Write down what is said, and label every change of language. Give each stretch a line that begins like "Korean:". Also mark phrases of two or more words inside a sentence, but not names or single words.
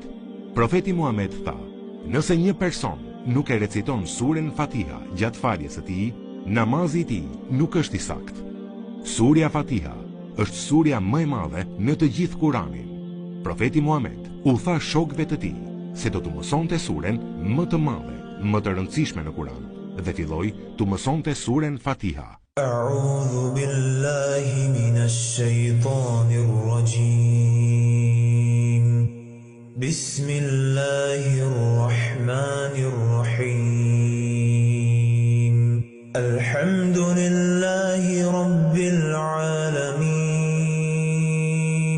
Albanian: Profeti Muhammed tha: nëse një person nuk e reciton suren Fatiha gjatë faljes së tij, namazi i tij nuk është i saktë. Surja Fatiha është surja më e madhe në të gjithë Kuranin. Profeti Muhammed u tha shokëve të tij se do të mësonte suren më të madhe, më të rëndësishme në Kuran, dhe filloi të mësonte suren Fatiha.
Arabic: أعوذ بالله من الشيطان الرجيم. بسم الله الرحمن الرحيم. الحمد لله رب العالمين.